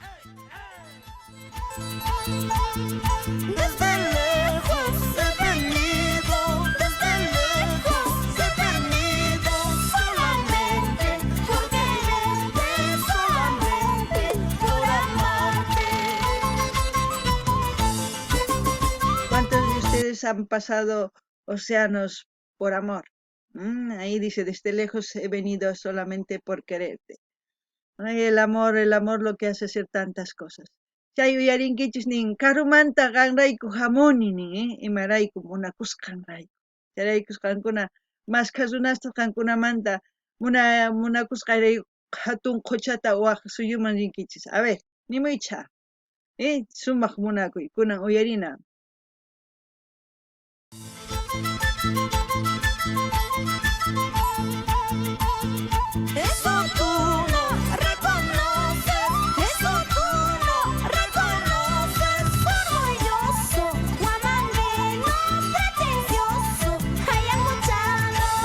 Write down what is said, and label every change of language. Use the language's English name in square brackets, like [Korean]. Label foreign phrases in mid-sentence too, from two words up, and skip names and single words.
[Spanish] Desde lejos he venido, solamente por quererte, solamente por amarte. ¿Cuántos de ustedes han pasado océanos por amor? Ahí dice, desde lejos he venido solamente por quererte. Ay, el amor lo que hace hacer tantas cosas. [Quechua] Chay uyarinkichis nin karumanta qanrayku hamuni nin, imarayku munakusqanrayku. Chayraykus qankuna maskhasunasta qankunamanta munakusqayrayku hatun quchata waq suyuman rinkichis. [Spanish] A ver, nimuycha. [Quechua] Sumaq munakuy, kunan uyarina. [Spanish] Eso tú no reconoces, eso tú no reconoces. Orgulloso, guamangueno, pretencioso, ayacuchano.